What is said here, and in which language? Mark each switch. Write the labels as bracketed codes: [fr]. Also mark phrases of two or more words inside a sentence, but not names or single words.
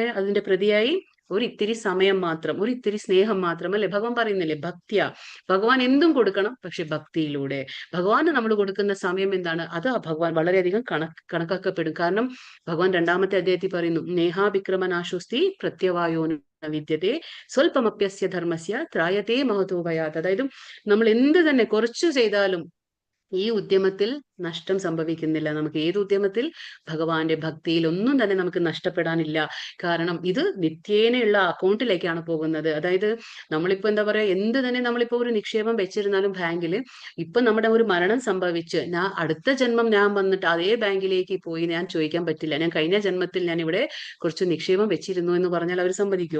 [ml] അതിന്റെ പ്രതിയായി ഒരു ഇത്തിരി സമയം മാത്രം, ഒരു ഇത്തിരി സ്നേഹം മാത്രം അല്ലെ. ഭഗവാൻ പറയുന്നില്ലേ ഭക്തിയ. ഭഗവാൻ എന്തും കൊടുക്കണം, പക്ഷെ ഭക്തിയിലൂടെ. ഭഗവാന് നമ്മൾ കൊടുക്കുന്ന സമയം എന്താണ്? അത് ഭഗവാൻ വളരെയധികം കണക്കാക്കപ്പെടും. കാരണം ഭഗവാൻ 2-ാമത്തെ അധ്യായത്തിൽ പറയുന്നു, [sa] നേഹാഭിക്രമനാശുസ്തി പ്രത്യവായോന് വിദ്യത്തെ സ്വൽപമപ്യസ്യ ധർമ്മസ്യ ത്രായത്തെ മഹതോ ഭയാത്. [ml] അതായത് നമ്മൾ എന്ത് തന്നെ കുറച്ചു ചെയ്താലും ഈ ഉദ്യമത്തിൽ നഷ്ടം സംഭവിക്കുന്നില്ല. നമുക്ക് ഏത് ഉദ്യമത്തിൽ ഭഗവാന്റെ ഭക്തിയിൽ ഒന്നും തന്നെ നമുക്ക് നഷ്ടപ്പെടാനില്ല. കാരണം ഇത് നിത്യേനയുള്ള അക്കൗണ്ടിലേക്കാണ് പോകുന്നത്. അതായത് നമ്മളിപ്പോ എന്താ പറയാ, എന്ത് തന്നെ നമ്മളിപ്പോ ഒരു നിക്ഷേപം വെച്ചിരുന്നാലും ബാങ്കിൽ, ഇപ്പൊ നമ്മുടെ ഒരു മരണം സംഭവിച്ച് ഞാൻ അടുത്ത ജന്മം ഞാൻ വന്നിട്ട് അതേ ബാങ്കിലേക്ക് പോയി ഞാൻ ചോദിക്കാൻ പറ്റില്ല, ഞാൻ കഴിഞ്ഞ ജന്മത്തിൽ ഞാൻ ഇവിടെ കുറച്ച് നിക്ഷേപം വെച്ചിരുന്നു എന്ന് പറഞ്ഞാൽ അവർ സമ്മതിക്കുമോ?